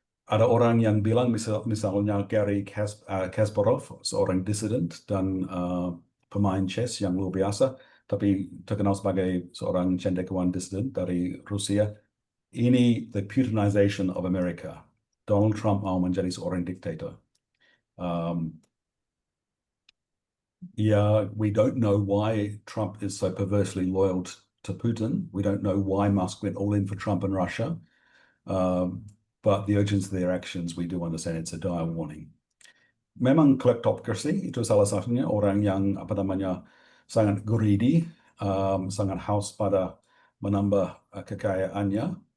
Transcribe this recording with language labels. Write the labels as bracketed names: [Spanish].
[Indonesian] Ada orang yang bilang misalnya Gary Kasparov, seorang dissident dan pemain chess yang luar biasa, tapi terkenal sebagai seorang cendekiawan dissident dari Rusia. Ini [English] the Putinization of America. [Indonesian] Donald Trump mau menjadi seorang diktator. [English] Yeah, we don't know why Trump is so perversely loyal to Putin. We don't know why Musk went all in for Trump and Russia. But the urgency of their actions, we do understand it's a dire warning. [Indonesian] Memang kleptocracy itu salah satunya, orang yang sangat greedy, sangat haus pada menambah kekayaannya.